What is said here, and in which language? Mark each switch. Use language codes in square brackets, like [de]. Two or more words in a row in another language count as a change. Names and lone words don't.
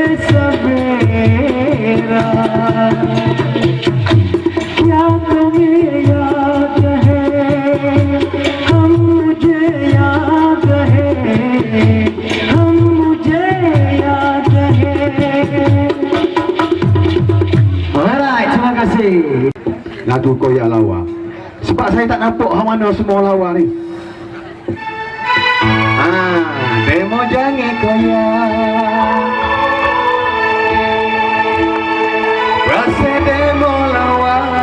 [hi] सवेरा क्या तुम्हें याद है हम मुझे याद है हम मुझे याद है. [ms] Alright, terima kasih. Lagu koyak lawa. Sebab saya tak nampak hang mana semua lawa ni. Demo jangan koyak. Rasa demo lawa.